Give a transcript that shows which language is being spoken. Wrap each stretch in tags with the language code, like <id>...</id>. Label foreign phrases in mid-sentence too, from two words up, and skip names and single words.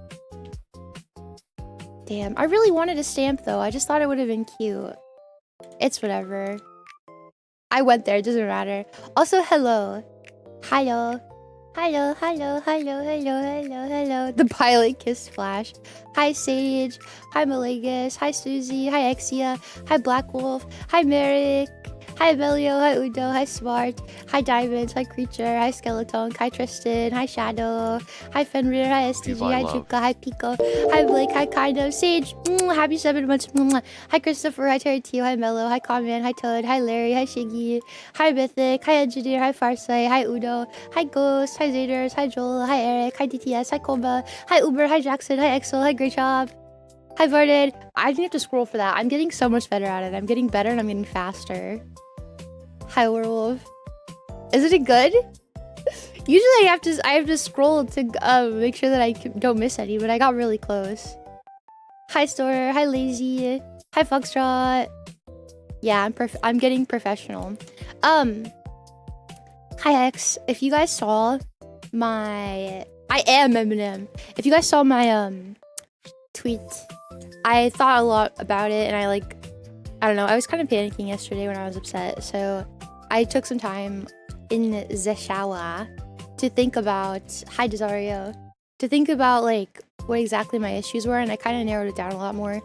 <en>Damn, I really wanted a stamp though. I just thought it would have been cute. It's whatever. I went there, it doesn't matter. Also, hello. Hello. Hello, hello, hello, hello, hello, hello. The pilot kissed Flash. Hi, Sage. Hi, Malagus. Hi, Susie. Hi, Exia. Hi, Black Wolf. Hi, Merrick. Hi, Belio. Hi, Udo. Hi, Smart. Hi, Diamonds. Hi, Creature. Hi, Skeleton. Hi, Tristan. Hi, Shadow. Hi, Fenrir. Hi, STG. Hi, Juka. Hi, Pico. Hi, Blake. Hi, Kind of. Sage. Happy 7 months. Hi, Christopher. Hi, Terry Teo. Hi, Mello. Hi, Conman. Hi, Toad. Hi, Larry. Hi, Shiggy. Hi, Mythic. Hi, Engineer. Hi, Farsight. Hi, Udo. Hi, Ghost. Hi, Zaders. Hi, Joel. Hi, Eric. Hi, DTS. Hi, Komba. Hi, Uber. Hi, Jackson. Hi, Exel. Hi, great job. Hi, Varden. I didn't have to scroll for that. I'm getting so much better at it. I'm getting better and I'm getting faster. Hi, Werewolf. Isn't it good? Usually I have to scroll to make sure that I don't miss any, but I got really close. Hi, Store. Hi, Lazy. Hi, Foxtrot. Yeah, I'm getting professional. Hi, X. If you guys saw my... I am Eminem. If you guys saw my tweet, I thought a lot about it, and I don't know, I was kind of panicking yesterday when I was upset, so I took some time in the shower to think about, hi Desario, to think about like what exactly my issues were, and I kind of narrowed it down a lot more.</en>